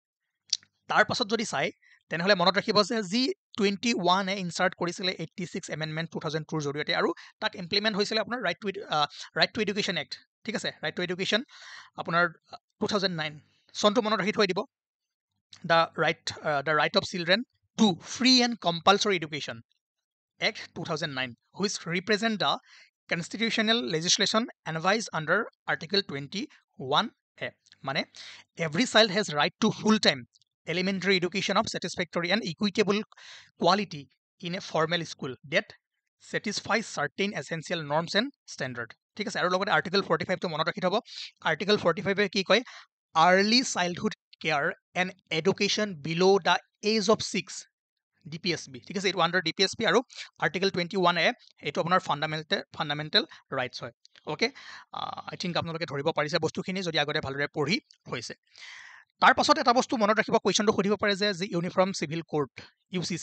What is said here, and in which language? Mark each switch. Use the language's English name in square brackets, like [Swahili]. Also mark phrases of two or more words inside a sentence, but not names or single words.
[Assamese] তাৰ পাছত যদি চাই তেনেহ'লে মনত ৰাখিব যে যি 21A ইনচাৰ্ট কৰিছিলে 86 এমেণ্ডমেণ্ট 2002ৰ জৰিয়তে আৰু তাক ইমপ্লিমেণ্ট হৈছিলে আপোনাৰ [English] Right to Education Act [Assamese] ঠিক আছে [English] Right to Education [Assamese] আপোনাৰ 2009 চনটো মনত ৰাখি থৈ দিব দ্য ৰাইট অফ চিলড্ৰেন টু ফ্ৰী এণ্ড কম্পালচৰি এডুকেশ্যন Act 2009 [English] which represent the constitutional legislation advised under Article 21A মানে every child has right to full-time elementary education of satisfactory and equitable quality in a formal school that satisfies certain essential norms and standard [Assamese] ঠিক আছে আৰু লগতে Article 45 টো মনত ৰাখি থব Article 45 কি [English] কয় early childhood care and education below the age of 6 DPSP [Assamese] ঠিক আছে এইটো [English] under DPSP [Assamese] আৰু আৰ্টিকেল 21A এইটো আপোনাৰ [English] fundamental rights হয় okay I think [Assamese] আপোনালোকে ধৰিব পাৰিছে বস্তুখিনি যদি আগতে ভালদৰে পঢ়ি হৈছে তাৰ পাছত এটা বস্তু মনত ৰাখিব কুৱেশ্যনটো সুধিব পাৰে যে যি ইউনিফৰ্ম চিভিল কোড UCC